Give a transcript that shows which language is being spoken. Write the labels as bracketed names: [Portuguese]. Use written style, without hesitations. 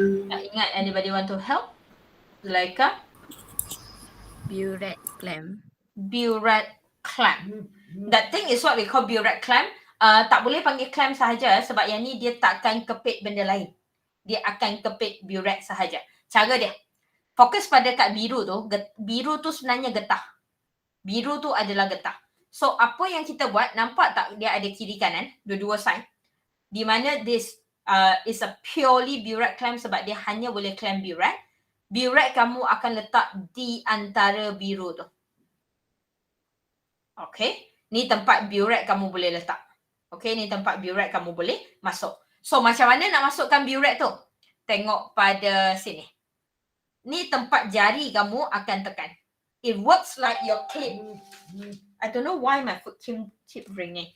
[Malay] Tak ingat, [English] anybody want to help? Zulaika? Burette clamp. Burette clamp. That thing is what we call burette clamp. [Malay] Tak boleh panggil clamp sahaja sebab yang ni dia takkan kepit benda lain. Dia akan kepit burette sahaja. Cara dia, fokus pada kat biru tu. Biru tu sebenarnya getah. Biru tu adalah getah. So, apa yang kita buat, nampak tak dia ada kiri kanan, dua-dua side. Di mana [English] this is a purely burette clamp [Malay] sebab dia hanya boleh [English] clamp burette. [Malay] Burette kamu akan letak di antara biru tu. Okay. Ni tempat burette kamu boleh letak. Okay. Ni tempat burette kamu boleh masuk. So, macam mana nak masukkan burette tu? Tengok pada sini. Ni tempat jari kamu akan tekan. [English] It works like your clip. I don't know why my foot keep ringing.